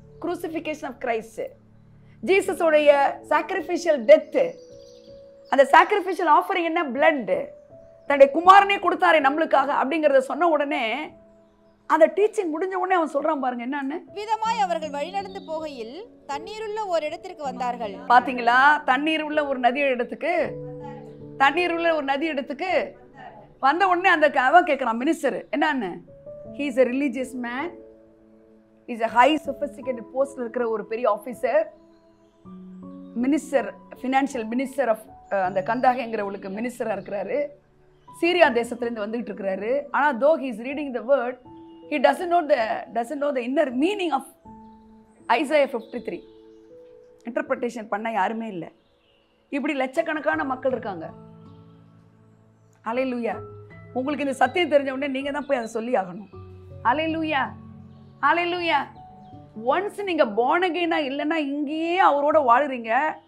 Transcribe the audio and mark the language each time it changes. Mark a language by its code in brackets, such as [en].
[en] crucifixion of Christ, ஜீசஸோடைய sacrificial death. [ta] அந்த sacrificial offering என்ன? blood. தன்னுடைய குமாரனே கொடுத்தாரே நம்மளுக்காக அப்படிங்கறத சொன்ன உடனே, அந்த டீச்சிங் முடிஞ்ச உடனே அவன் சொல்றான் பாருங்க என்னன்னு. விதமாய் அவர்கள் வழிநடந்து போகையில் தண்ணீருள்ள ஒரு இடத்திற்கு வந்தார்கள். பாத்தீங்களா? தண்ணீர் உள்ள ஒரு நதி இடத்துக்கு, தண்ணீர் உள்ள ஒரு நதி இடத்துக்கு வந்த உடனே அந்த அவன் கேட்கிறான் மினிஸ்டர் என்னன்னு. [en] he is a religious man, he is a high sophisticated post [ta] இருக்கிற ஒரு பெரிய officer, minister, financial minister of அந்த கந்தாகங்கிறவளுக்கு மினிஸ்டரா இருக்கிறாரு, சீரியா தேசத்திலிருந்து வந்துட்டு இருக்கிறாரு. [en] ஆனா though he is reading the word, he doesn't know the inner meaning of Isaiah 53. [ta] Interpretation பண்ண யாருமே இல்லை. இப்படி லட்சக்கணக்கான மக்கள் இருக்காங்க. ஹல்லேலூயா. உங்களுக்கு இந்த சத்தியம் தெரிஞ்ச உடனே நீங்க தான் போய் அதை சொல்லி ஆகணும். ஹல்லேலூயா, ஹல்லேலூயா. ஒன்ஸ் நீங்க born again இல்லைன்னா இங்கேயே அவரோட வாழுறீங்க.